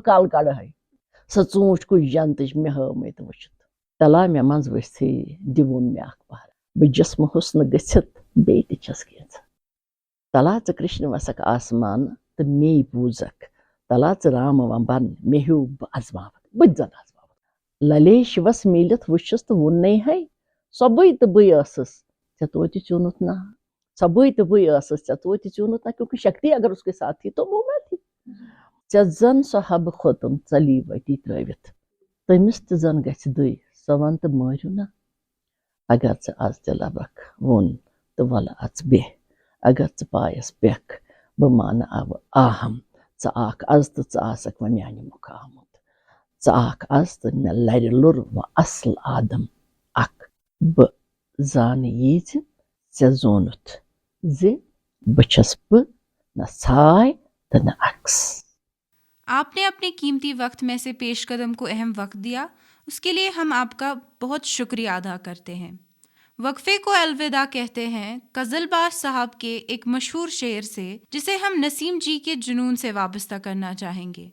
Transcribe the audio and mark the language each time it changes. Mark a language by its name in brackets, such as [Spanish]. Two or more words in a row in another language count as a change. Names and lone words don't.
[Kashmiri] کل کڑہے، سۄ ژوٗنٛٹھۍ کُج جنتٕچ مےٚ ہٲومٕتۍ وٕچھِتھ، تلا مےٚ منٛز ؤسِتھٕے دِوُن مےٚ اکھ پہر، بہٕ جسمہٕ حُسنہٕ گٔژھِتھ بیٚیہِ تہِ چھس کینٛژھا، تلا ژٕ کرٛشنہِ وسکھ آسمانہٕ تہٕ میے بوٗزکھ، تلا ژٕ رامہٕ بن مےٚ ہیوٗ بہٕ ازماوتھ، بہٕ تہِ زن ازماوتھ، للے شِوس میٖلِتھ وٕچھِس تہٕ ووٚننَے ہے سۄ بٕے تہٕ بٕے ٲسٕس ژےٚ توتہِ ژیوٗنُتھ نا، سۄ بٕے تہٕ بٕے ٲسٕس ژےٚ توتہِ ژیوٗنُتھ نا، [Urdu] کیونکہِ شکتی اگر اس کے ساتھ تھی تو وہ میں تھی، [Kashmiri] ژےٚ زن سۄ حبہٕ کھوتُن ژلی وتی ترٲوِتھ، تٔمِس تہِ زن گژھِ دٕے سۄ ون تہٕ مٲرِو نا، اگر ژٕ آز تہِ لبکھ ووٚن تہٕ وَلہٕ اژ بیٚہہ، اگر ژٕ پایس بیٚکھ بہٕ مانہٕ اَوٕ آہم، ژٕ آکھ آز تہٕ ژٕ آسکھ وۄنۍ میانہِ مُکھٕ آمُت، ژٕ آکھ آز تہٕ مےٚ لرِ لوٚر وۄنۍ اصل آدم اکھ، بہٕ زانہٕ یی زِ ژےٚ زونُتھ زِ بہٕ چھس بہٕ نہ ژھاے تہٕ نہ عکس۔ [Urdu] آپ نے اپنے قیمتی وقت میں سے پیش قدم کو اہم وقت دیا، اس کے لیے ہم آپ کا بہت شکریہ ادا کرتے ہیں۔ وقفے کو الوداع کہتے ہیں غزل باز صاحب کے ایک مشہور شعر سے جسے ہم نسیم جی کے جنون سے وابستہ کرنا چاہیں گے۔